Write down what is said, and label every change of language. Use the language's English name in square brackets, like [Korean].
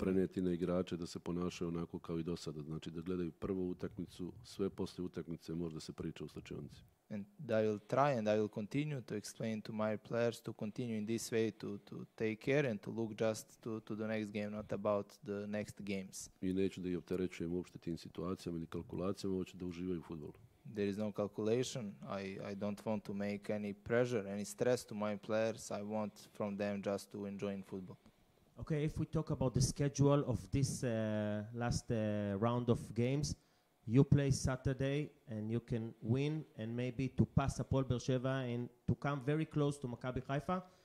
[Serbian] preneti na igrače da se ponašaju onako kao i do sada. Znači da gledaju prvu utakmicu, sve poslije utakmice možda se priča u slačionici. [English] And I will try and I will continue to explain to my players to continue in this way to take care and to look just to the next game, not about the next games. [Serbian] I neću da ih opterećujem uopšte tim situacijama ili kalkulacijama, hoću da uživaju u fudbalu. [English] There is no calculation. I don't want to make any pressure, any stress to my players. I want from them just to enjoy football. Okay, if we talk about the schedule of this last round of games, you play Saturday and you can win and maybe to pass Apol Beersheva and to come very close to Maccabi Haifa.